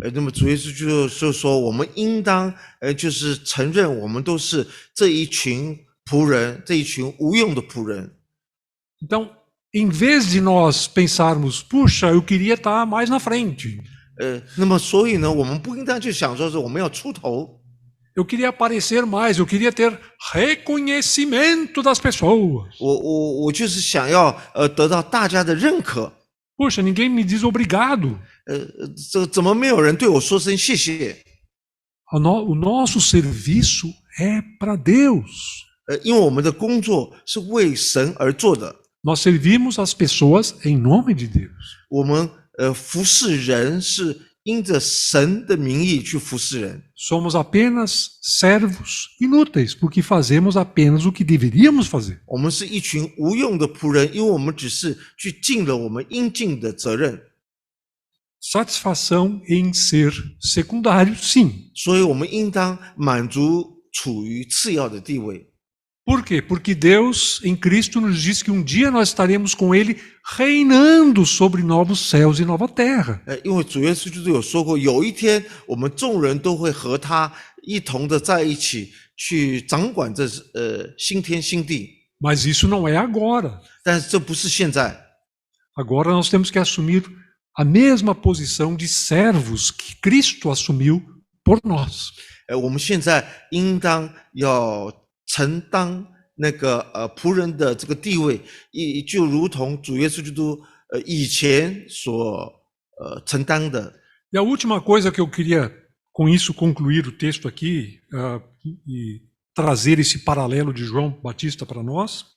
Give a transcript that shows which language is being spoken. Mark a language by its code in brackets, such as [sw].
[zh] 那么主耶稣就说，我们应当就是承认，我们都是这一群仆人，这一群无用的仆人。 [pt] Então, em vez de nós pensarmos: puxa, eu queria estar mais na frente, [zh] 那么所以呢，我们不应当去想说是我们要出头， [pt] eu queria aparecer mais, eu queria ter reconhecimento das pessoas. [zh] 我就是想要得到大家的认可。 [pt] Puxa, ninguém me diz obrigado. [zh] 这怎么没有人对我说声谢谢？ [pt] O nosso serviço é para Deus. [zh] 因为我们的工作是为神而做的， [pt] Nós servimos as pessoas em nome de Deus. [zh] 我们服侍人是因着神的名义去服侍人。 [pt] Somos apenas servos inúteis, porque fazemos apenas o que deveríamos fazer. [zh] 我们是一群无用的仆人，因为我们只是去尽了我们应尽的责任， [pt] Satisfação em ser secundário, sim. [zh] 所以我们应当满足处于次要的地位。 [pt] Por quê? Porque Deus, em Cristo, nos diz que um dia nós estaremos com Ele reinando sobre novos céus e nova terra. [zh] 因为主耶稣基督有说过，有一天我们众人都会和他一同的在一起去掌管这新天新地。 [pt] Mas isso não é agora. [zh] 但是这不是现在， [pt] Agora nós temos que assumir a mesma posição de servos que Cristo assumiu por nós. [zh] 我们现在应当要承担那个仆人的这个地位，就如同主耶稣基督以前所承担的。 [pt] E a última coisa que eu queria, com isso, concluir o texto aqui e trazer esse paralelo de João Batista para nós.